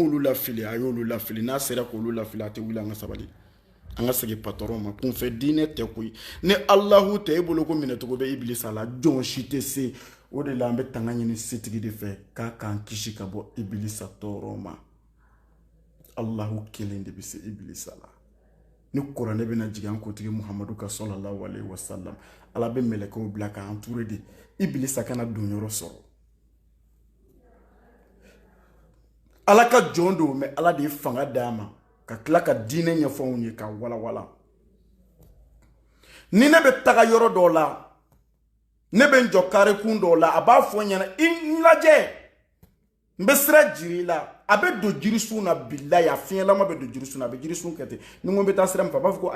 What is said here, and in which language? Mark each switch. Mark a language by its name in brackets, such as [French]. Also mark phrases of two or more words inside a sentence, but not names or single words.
[Bambara] m'olu lafili a y'olu lafili n'a sera k'olu lafili a tɛ wuli an ka sabali an ka segin patron ma kunfɛn diinɛ tɛ koyi ni Alahu tɛ e bolo ko minɛcogo bɛ Ibilisa la jɔn si tɛ se o de la an bɛ tanga ɲini setigi de fɛ k'a k'an kisi ka bɔ Ibilisa tɔɔrɔ ma Alahu kelen de bɛ se Ibilisa la ni kuranɛ bɛna jigin an kotigi Muhamadu ka [Arabic] صلى الله عليه وسلم [Bambara] ala bɛ mɛlɛkɛw bila k'an [French] entouré de [Bambara] Ibilisa kana don yɔrɔ sɔrɔ ala ka jɔn don mais ala de ye fanga d'a ma ka tila ka diinɛ ɲɛfɔw ye ka walawala ni ne bɛ taga yɔrɔ dɔw la ne bɛ n jɔ karekun dɔw la a b'a fɔ n ɲɛna i lajɛ n bɛ sira jiri la a bɛ don jirisun na bilahi a fiɲɛlama bɛ don jirisun na a bɛ jirisun kɛ ten ni ko n bɛ taa sira min fɛ a b'a fɔ ko